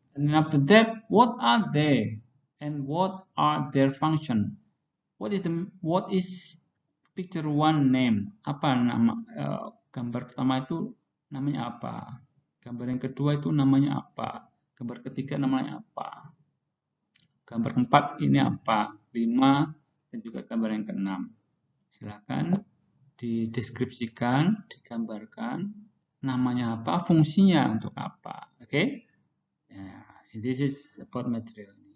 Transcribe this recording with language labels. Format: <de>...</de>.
<en>And then after that, what are they and what are their function? What is picture 1 name?</en> <id>Apa nama gambar pertama itu namanya apa? Gambar yang kedua itu namanya apa? Gambar ketiga namanya apa? Gambar keempat ini apa? 5 dan juga gambar yang keenam. Silakan dideskripsikan, digambarkan. namanya apa, fungsinya untuk apa.</id> <en>Oke, yeah, this is about material.</en>